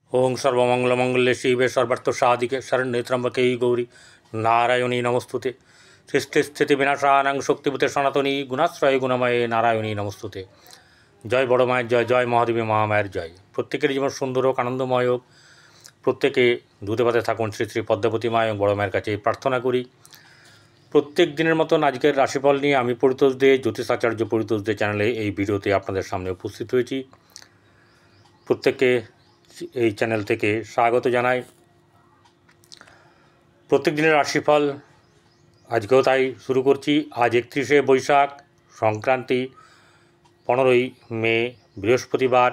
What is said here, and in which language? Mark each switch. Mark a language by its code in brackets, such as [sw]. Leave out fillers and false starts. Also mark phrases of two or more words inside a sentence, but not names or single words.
[sa] ओं सर्वमंगलमंगल्ये शिवे सर्वार्थसाधिके शरण्ये त्र्यंबके गौरी नारायणी नमस्तुते। सृष्टिस्थितिविनाशानां शक्तिभूते सनातनी गुणाश्रये गुणमये नारायणी नमस्तुते। [bn] জয় বড় মায়ের জয়, জয় মহাদেবী মহামায়ের জয়। প্রত্যেকের জীবন সুন্দর হোক, আনন্দময় হোক, প্রত্যেকে দুধে ভাতে থাকুন শ্রী শ্রী পদ্মাবতী মা এবং বড় মায়ের কাছে প্রার্থনা করি। প্রত্যেক দিনের মতন আজকের রাশিফল নিয়ে আমি পরিতোষ দে জ্যোতিষ আচার্য পরিতোষ দে চ্যানেলে এই ভিডিওতে আপনাদের সামনে উপস্থিত হয়েছি। প্রত্যেককে এই চ্যানেল থেকে স্বাগত জানাই। প্রত্যেক দিনের রাশিফল আজকেও তাই শুরু করছি। আজ 31শে বৈশাখ, সংক্রান্তি, 15ই মে, বৃহস্পতিবার।